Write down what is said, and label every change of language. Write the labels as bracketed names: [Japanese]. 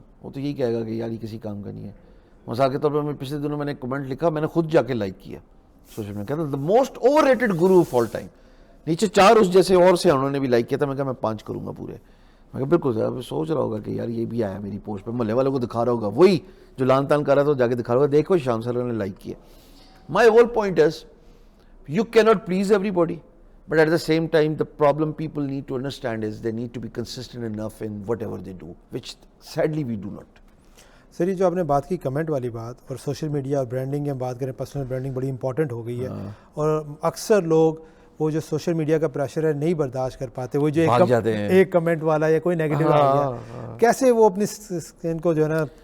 [Urdu] وہ تو یہی کہے گا کہ یار یہ کسی کام کا نہیں ہے. مثال کے طور پر میں پچھلے دنوں میں نے ایک کمنٹ لکھا, میں نے خود جا کے لائک کیا سوشل میڈیا, کہتا [English] The most overrated guru of all time. [Urdu] نیچے 4 اس جیسے اور سے انہوں نے بھی لائک کیا تھا. میں کہا میں 5 کروں گا پورے. میں کہا بالکل سر, سوچ رہا ہوگا کہ یار یہ بھی آیا میری پوسٹ پہ, محلے والوں کو دکھا رہا ہوگا, وہی جو لان تان کر رہا تھا جا کے دکھا رہا ہوگا, دیکھو شام سر نے لائک کیا. [English] My whole point is you cannot please everybody, but at the same time the problem people need to understand is they need to be consistent enough in whatever they do, which sadly we do not. [Urdu] سر یہ جو آپ نے بات کی comment والی بات, اور social media اور برانڈنگ کی ہم بات کریں, پرسنل برانڈنگ بڑی امپورٹنٹ ہو گئی ہے, اور اکثر لوگ وہ جو سوشل میڈیا کا پریشر ہے نہیں برداشت کر پاتے. وہ جو ایک کمنٹ والا یا کوئی نیگیٹو آ گیا, کیسے وہ اپنی اسکن کو جو ہے نا,